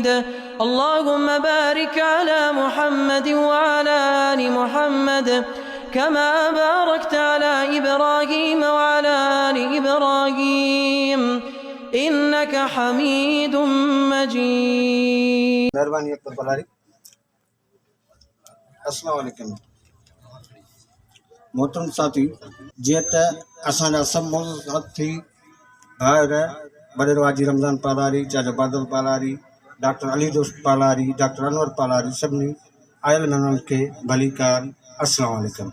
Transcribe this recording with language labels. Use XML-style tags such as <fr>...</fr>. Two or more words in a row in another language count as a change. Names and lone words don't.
<ar>اللهم بارك على محمد وعلى آل محمد كما باركت على إبراهيم وعلى آل إبراهيم إنك حميد مجيد.</ar> <sd>मेहरबानी अकबर पलारी</sd> <ar>السلام عليكم</ar> <sd>मोहतरम साथी जीअं त असांजा सभु साथी भाउर बड़ेरो हाजी रमज़ान पालारी चाचा बादल पालारी डॉक्टर अली दोस्त पालारी डॉक्टर अनवर पालारी सभिनी आयल महिमाननि खे भली कार</sd> <ar>السلام عليكم.</ar>